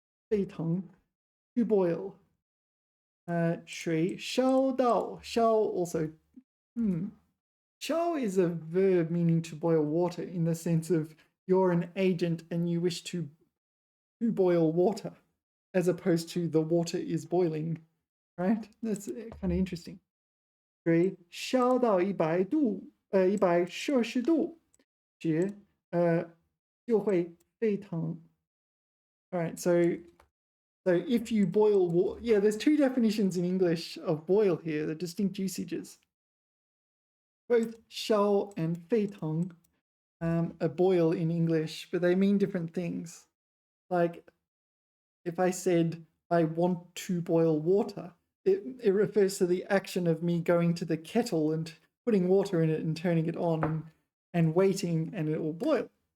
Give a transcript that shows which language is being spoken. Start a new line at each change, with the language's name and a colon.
Chinese: 沸腾,
English: to boil.
Chinese: 水烧到, 烧 also.
English: 烧 is a verb meaning to boil water in the sense of you're an agent and you wish to boil water, as opposed to the water is boiling, right? That's kind of interesting.
Chinese: 水烧到100度，100摄氏度时，就会沸腾.
English: All right, so if you boil water, yeah, there's two definitions in English of boil here, the distinct usages. Both 烧 and 沸腾 are boil in English, but they mean different things. Like, if I said I want to boil water, it refers to the action of me going to the kettle and putting water in it and turning it on and waiting, and it will boil.